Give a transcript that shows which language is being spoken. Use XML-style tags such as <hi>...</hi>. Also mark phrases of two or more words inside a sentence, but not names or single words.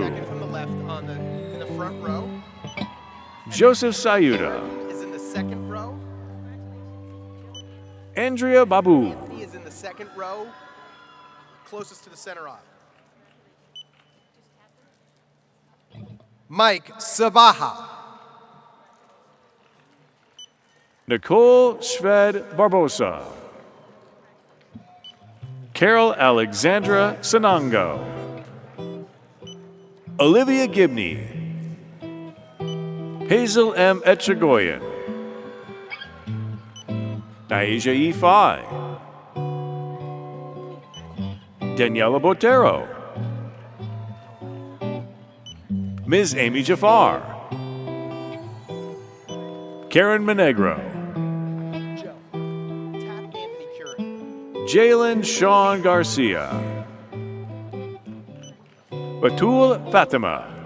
<en>Second from the left on the in the front row. Joseph Sayuda. Is in the second row. Andrea Babu. He is in the second row, closest to the center aisle. Mike Sabaha. Nicole Shved Barbosa. Carol Alexandra Sanango. Olivia Gibney. Hazel M. Etchegoyen. Naija E. Fai. Daniela Botero. Ms. Amy Jafar. Karen Monegro. Joe. Tap Anthony Curry. Jalen Sean Garcia. Batul Fatima.</en>